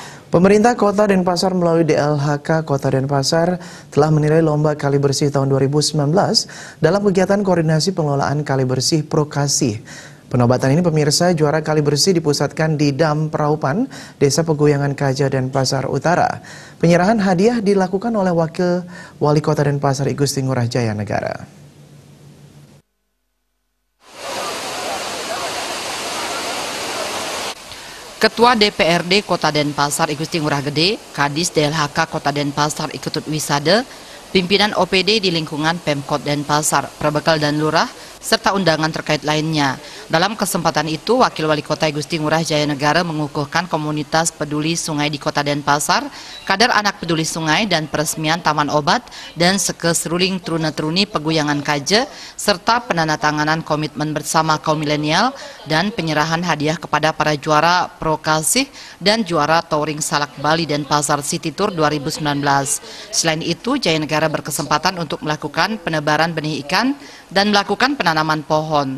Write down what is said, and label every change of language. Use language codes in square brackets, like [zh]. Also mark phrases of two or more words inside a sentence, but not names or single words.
[id] Pemerintah Kota Denpasar melalui DLHK Kota Denpasar telah menilai lomba kali bersih tahun 2019 dalam kegiatan koordinasi pengelolaan kali bersih Prokasih. Penobatan ini pemirsa, juara kali bersih dipusatkan di Dam Praupan, Desa Peguyangan Kaja, Denpasar Utara. Penyerahan hadiah dilakukan oleh Wakil Wali Kota Denpasar I Gusti Ngurah Jaya Negara. Ketua DPRD Kota Denpasar I Gusti Ngurah Gede, Kadis DLHK Kota Denpasar ikut wisada, pimpinan OPD di lingkungan Pemkot Denpasar, Prabekal dan Lurah, serta undangan terkait lainnya. Dalam kesempatan itu, Wakil Wali Kota I Gusti Ngurah Jaya Negara mengukuhkan komunitas peduli sungai di Kota Denpasar, kadar anak peduli sungai dan peresmian Taman Obat dan sekeseruling truna-truni Peguyangan Kaja, serta penandatanganan komitmen bersama kaum milenial dan penyerahan hadiah kepada para juara Prokasih dan juara Touring Salak Bali Denpasar City Tour 2019. Selain itu, Jaya Negara berkesempatan untuk melakukan penebaran benih ikan dan melakukan penanaman pohon.